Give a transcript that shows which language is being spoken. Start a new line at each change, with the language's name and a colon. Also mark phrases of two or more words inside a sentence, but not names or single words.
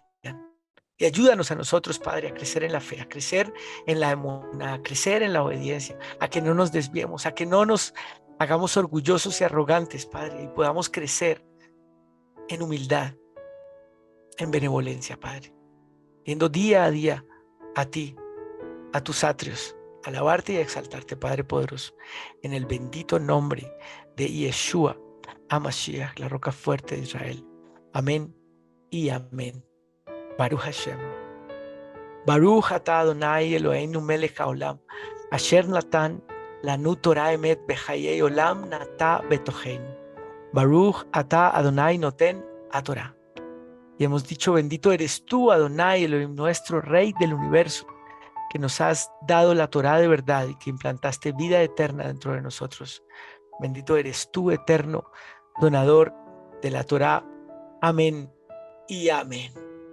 Spanish: Y ayúdanos a nosotros, Padre, a crecer en la fe, a crecer en la emuná, a crecer en la obediencia, a que no nos desviemos, a que no nos hagamos orgullosos y arrogantes, Padre, y podamos crecer en humildad, en benevolencia, Padre, yendo día a día a ti, a tus atrios, a alabarte y a exaltarte, Padre poderoso, en el bendito nombre de Yeshua, HaMashiach, la roca fuerte de Israel. Amén y amén.
Hebrew: ברוך השם. ברוך אתה אדוני אלוהינו מלך העולם אשר נתן לנו תורת אמת וחיי עולם נטע בתוכנו. ברוך אתה אדוני נותן התורה.
Spanish: Y hemos dicho, bendito eres tú, Adonai, Elohim, nuestro Rey del universo, que nos has dado la Torah de verdad y que implantaste vida eterna dentro de nosotros. Bendito eres tú, eterno, donador de la Torah. Amén y amén.